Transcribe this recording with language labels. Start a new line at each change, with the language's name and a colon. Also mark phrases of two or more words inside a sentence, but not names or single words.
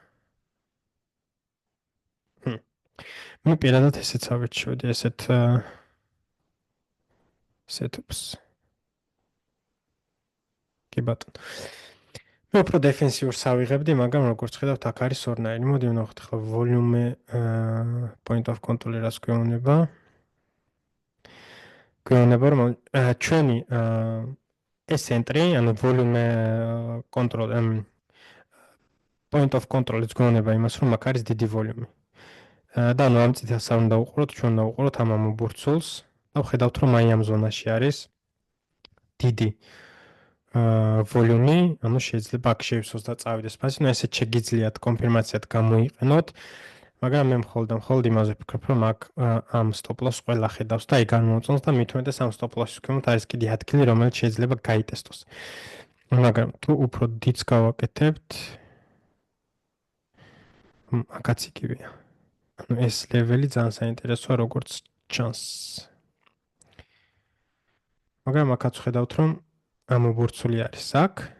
Georgian: მე პირადად ესეც ავირჩევდი, ესეთ setups. კი ბატონო. მე უფრო დეფენსიურს ავიღებდი, მაგრამ როგორც ხედავთ, აქ არის ორნაირი. მოდი ვნახოთ ახლა
English: volume point of control
Georgian: რას გვეუბნება. გვეუბნება რომ ჩვენი ეს entry, ანუ
English: volume control point of control-იც
Georgian: გვეუბნება იმას, რომ აქ არის დიდი volume. და ანუ ამ წითელს არ უნდა უყუროთ, ჩვენ უნდა უყუროთ ამ ამობურცულს და ვხედავთ რომ აი ამ ზონაში არის დიდი volume, ანუ შეიძლება აქ შევსოს და წავიდეს ფასი, ну ესეც შეგიძლიათ კონფირმაციად გამოიყენოთ, მაგრამ მე მხოლოდ იმაზე ვფიქრობ, რომ აქ ამ stop-loss ყველა ხედავს და აი განმოწონს და მით უმეტეს ამ stop-loss-ის ქვემოთ არის კიდე ადგილი, რომელიც შეიძლება გაიტესტოს. მაგრამ თუ უფრო დიდს გავაკეთებთ, აქაც იგივეა. ანუ ეს ლეველი ძალიან საინტერესოა როგორც ჩანს. მაგრამ აქაც ხედავთ რომ ამობურცული არის აქ.